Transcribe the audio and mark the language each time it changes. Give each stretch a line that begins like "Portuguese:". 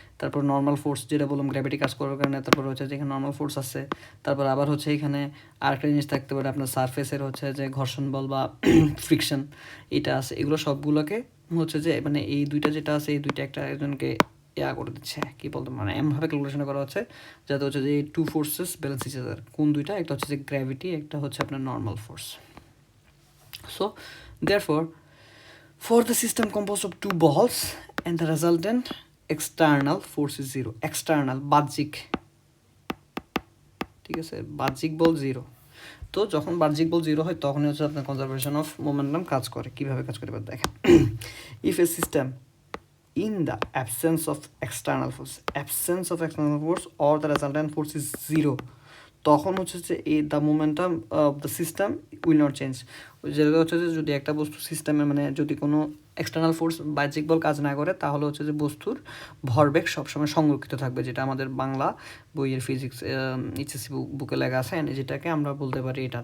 Bangla: তারপর normal force যেটা বললাম গ্র্যাভিটি কাজ করার কারণে, তারপর হচ্ছে যেখানে নর্মাল ফোর্স আছে, তারপর আবার হচ্ছে এখানে আরেকটা জিনিস থাকতে পারে আপনার সারফেসের হচ্ছে যে ঘর্ষণ বল বা ফ্রিকশন এটা আছে। এগুলো সবগুলোকে হচ্ছে যে মানে এই দুইটা যেটা আছে এই দুইটা একটা একজনকে করে দিচ্ছে, কী বলতো মানে এমনভাবে ক্যালকুলেশন করা হচ্ছে যাতে হচ্ছে যে
English: এই two forces balance each other.
Bangla: কোন দুইটা? একটা হচ্ছে যে গ্র্যাভিটি, একটা হচ্ছে আপনার normal force.
English: So therefore for the system composed of two balls and the resultant external force is zero.
Bangla: external বাহ্যিক, ঠিক আছে, বাহ্যিক বল জিরো। তো যখন বাহ্যিক বল জিরো হয় তখনই হচ্ছে আপনার কনজারভেশন অফ মোমেন্টাম কাজ করে। কীভাবে কাজ করে দেখেন,
English: if a system in the absence of external force or the resultant force is zero,
Bangla: তখন হচ্ছে যে
English: The momentum of the system will not change.
Bangla: যেটা হচ্ছে যে যদি একটা বস্তু সিস্টেমে মানে যদি কোনো এক্সটার্নাল ফোর্স বাহ্যিক বল কাজ না করে তাহলে হচ্ছে যে বস্তুর ভরবেগ সবসময় সংরক্ষিত থাকবে, যেটা আমাদের বাংলা বইয়ের ফিজিক্স এইচএসসি বুকে লেখা আছে, যেটাকে আমরা বলতে পারি এটা।